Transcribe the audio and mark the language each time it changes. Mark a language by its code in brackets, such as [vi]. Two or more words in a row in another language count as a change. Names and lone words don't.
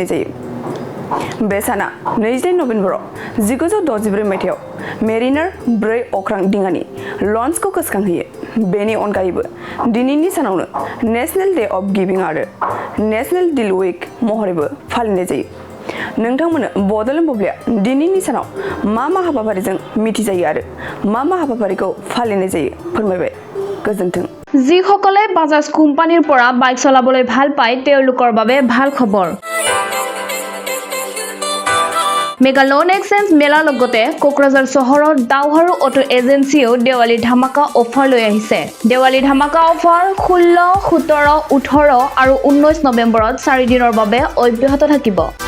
[brx] जायो बे साना 28 नभेम्बराव 1964 मायथाइयाव मेरिनार 4 अख्रां दिङानि लन्चखौ गोसोखांहोयो बेनि अनगायैबो दिनैनि सानावनो नेशनेल डे अफ गिभिं आरो नेशनेल डिल उइक महरैबो फालिनाय जायो नोंथांमोननो बड'लेण्ड बुब्लिया दिनैनि सानाव मा मा हाबाफारिजों मिथिजायो आरो मा मा हाबाफारिखौ फालिनाय जायो फोरमायबाय गोजोन्थों [as] যিসকলে বাজাজ কোম্পানীৰ পৰা বাইক চলাবলৈ ভাল পায় তেওঁলোকৰ বাবে ভাল খবৰ মেগা লোন এক্সচেঞ্জ মেলাৰ লগতে কোকৰাঝাৰ চহৰৰ দাওহাৰু অটো এজেন্সিও দেৱালী ধামাকা অফাৰ লৈ আহিছে দেৱালী ধামাকা অফাৰ 16, 17, 18 আৰু 19 নৱেম্বৰত 4 দিনৰ বাবে অব্যাহত থাকিব